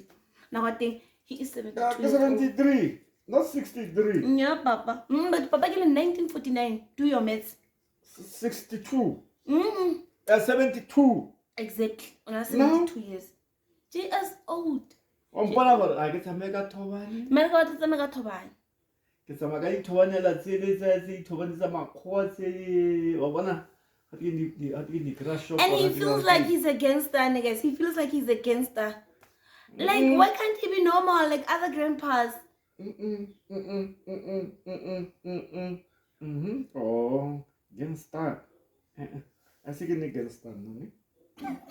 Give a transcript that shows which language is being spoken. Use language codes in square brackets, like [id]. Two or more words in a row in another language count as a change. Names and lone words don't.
[en] Now I think he is 72. 73, not 63. Yeah, Papa. But Papa in 1949. Do your maths. 62. 72. Exactly. On 72 years. She is old. [tn] On bona gore a ke tsame ka thobane. Mera ka tsama ka thobane. Ke tsama ka ithobanela tse le tse ithobanisa makgoa tse wa bona ga ke di crash. [en] And he feels like he's a gangster, niggas. He feels like he's a gangster. Like, why can't he be normal like other grandpas? Oh, gangster. I think it's gangster, no?